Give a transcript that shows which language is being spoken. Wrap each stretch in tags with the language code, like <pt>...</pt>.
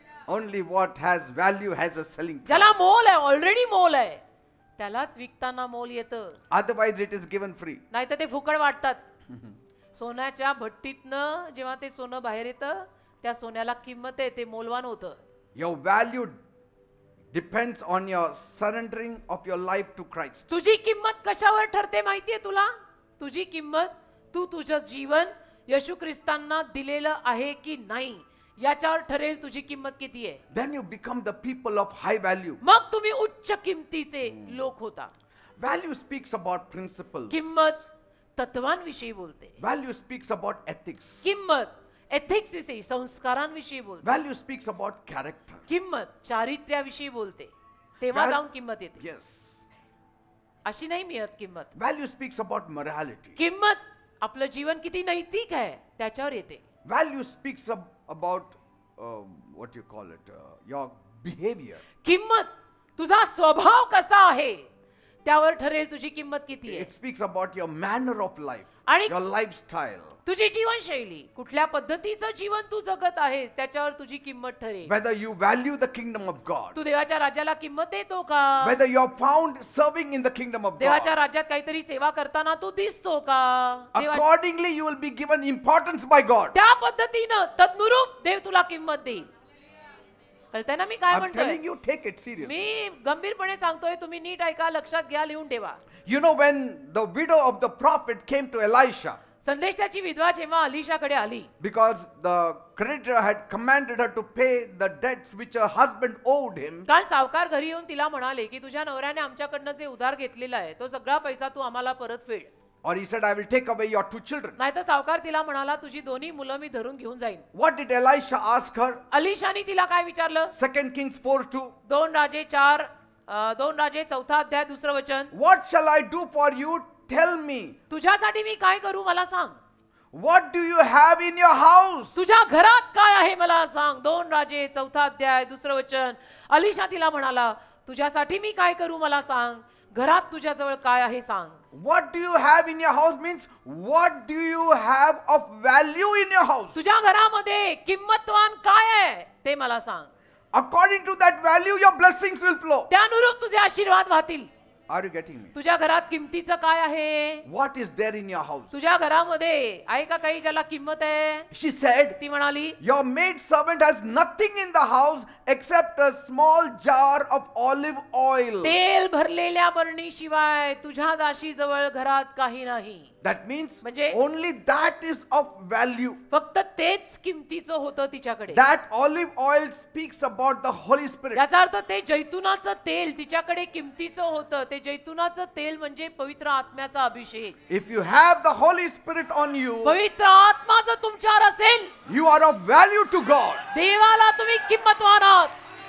<en>only what has value has a selling price.</en> <mr>ज्याला मोल आहे, ऑलरेडी मोल आहे, त्यालाच विकताना मोल येतं.</mr> <en>Otherwise, it is given free.</en> <mr>नाही तर ते फुकट वाटतात. सोन्याच्या भट्टीतनं जेव्हा ते सोनं बाहेर येतं त्या सोन्याला किंमत आहे, ते मोलवान होतं.</mr> <en>Your value depends on your surrendering of your life to Christ.</en> <mr>तुझी किंमत कशावर ठरते माहितीये तुला? तुझी किंमत तू तुझं जीवन येशू ख्रिस्तांना दिलेलं आहे की नाही याच्यावर ठरेल तुझी किंमत किती आहे.</mr> <en>Then you become the people of high value.</en> <mr>मग तुम्ही उच्च किमतीचे लोक होता.</mr> <en>Value speaks about principles.</en> <mr>किंमत तत्वांविषयी बोलते.</mr> <en>Value speaks about ethics.</en> <mr>किंमत एथिक्स विषयी, संस्कारांविषयी बोलते.</mr> <en>Value speaks about character.</en> <mr>किंमत चारित्र्याविषयी बोलते. तेव्हा</mr> <en>Val-</en> <mr>जाऊन किंमत येते.</mr> <en>Yes.</en> <mr>अशी नाही मिळत किंमत.</mr> <en>Value speaks about morality.</en> <mr>किंमत आपलं जीवन किती नैतिक आहे त्याच्यावर येते.</mr> <en>Value speaks about what you call it, your behavior.</en> <mr>किंमत तुझा स्वभाव कसा आहे त्यावर ठरेल तुझी किंमत किती आहे.</mr> <en>It speaks about your manner of life,</en> <mr>आणि-</mr> <en>your lifestyle.</en> <mr>तुझी जीवनशैली, कुठल्या पद्धतीचं जीवन तू जगत आहेस त्याच्यावर तुझी किंमत ठरेल.</mr> <en>Whether you value the kingdom of God,</en> <mr>तू देवाच्या राज्याला किंमत देतो का?</mr> <en>whether you are found serving in the kingdom of</en> <mr>देवाच्या</mr> <en>God.</en> <mr>राज्यात काहीतरी सेवा करताना तू दिसतो का?</mr> <en>Accordingly, you will be given importance by God.</en> <mr>त्या पद्धतीनं तद्नुरूप देव तुला किंमत देईल. कळतंय ना मी काय</mr> <en>I'm</en> <mr>म्हणतोय?</mr> <en>telling you, take it seriously.</en> <mr>मी गंभीरपणे सांगतोय, तुम्ही नीट ऐका, लक्षात घ्या, लिहून ठेवा.</mr> <en>You know, when the widow of the prophet came to Elisha,</en> <mr>संदेष्टाची विधवा जेव्हा अलिशाकडे आली,</mr> <en>because the creditor had commanded her to pay the debts which her husband owed him.</en> <mr>कारण सावकार घरी येऊन तिला म्हणाले की तुझ्या नवऱ्याने आमच्याकडनं जे उधार घेतलेला आहे तो सगळा पैसा तू आम्हाला परत फेड.</mr> <en>Or he said, I will take away your 2 children.</en> <mr>नाहीतर सावकार तिला म्हणाला तुझी दोन्ही मुलं मी धरून घेऊन जाईन.</mr> <en>What did Elisha ask her?</en> <mr>अलिशाने तिला काय विचारलं?</mr> <en>2 Kings 4:2.</en> <mr>2 राजे 4 अध्याय 2 वचन.</mr> <en>What shall I do for you? Tell me.</en> <mr>तुझ्यासाठी मी काय करू मला सांग.</mr> <en>What do you have in your house?</en> <mr>तुझ्या घरात काय आहे मला सांग. 2 राजे 4 अध्याय 2 वचन. अलिशा तिला म्हणाला तुझ्यासाठी मी काय करू मला सांग. घरात तुझ्याजवळ काय आहे सांग.</mr> <en>What do you have in your house means what do you have of value in your house?</en> <mr>तुझ्या घरामध्ये किंमतवान काय आहे ते मला सांग.</mr> <en>According to that value, your blessings will flow.</en> <mr>त्यानुरूप तुझे आशीर्वाद वाहतील.</mr> <en>Are you getting me?</en> <mr>तुझ्या घरात किमतीचं काय आहे.</mr> <en>What is there in your house?</en> <mr>तुझ्या घरामध्ये आहे का काही ज्याला किंमत आहे.</mr> <en>She said,</en> <mr>ती म्हणाली</mr> <en>your maid servant has nothing in the house except a small jar of olive oil.</en> <mr>तेल भरलेल्या बरणीशिवाय तुझ्या दाशीजवळ घरात काही नाही.</mr> <en>That means</en> <mr>म्हणजे</mr> <en>only that is of value.</en> <mr>फक्त तेच किमतीचं होतं तिच्याकडे.</mr> <en>That olive oil speaks about the Holy Spirit.</en> <mr>याचा अर्थ ते जैतुनाचं तेल तिच्याकडे किमतीचं होतं. ते जैतुनाचं तेल म्हणजे पवित्र आत्म्याचा अभिषेक.</mr> <en>If you have the Holy Spirit on you,</en> <mr>पवित्र आत्मा जर तुमच्यावर असेल</mr> <en>you are of value to God.</en> <mr>देवाला तुम्ही किंमतवान आहात.</mr>